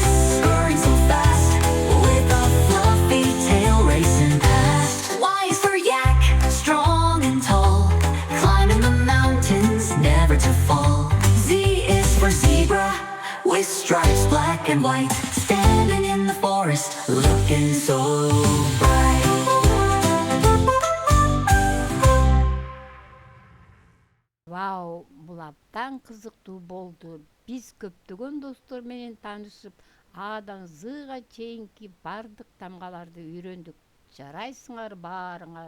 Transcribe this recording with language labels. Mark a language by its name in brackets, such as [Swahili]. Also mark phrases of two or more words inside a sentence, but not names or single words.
[English] Scurrying so fast, with a fluffy tail racing past. Y is for yak, Strong and tall, climbing the mountains, never to fall. Z is for zebra, with stripes black and white, standing in the forest, looking so bright. [Kyrgyz] Вау, бул абдан кызыктуу болду. Биз көптөгөн достор менен таанышып, Адан Zга чейинки бардык тамгаларды үйрөндүк. Жарайсыңар баарыңар.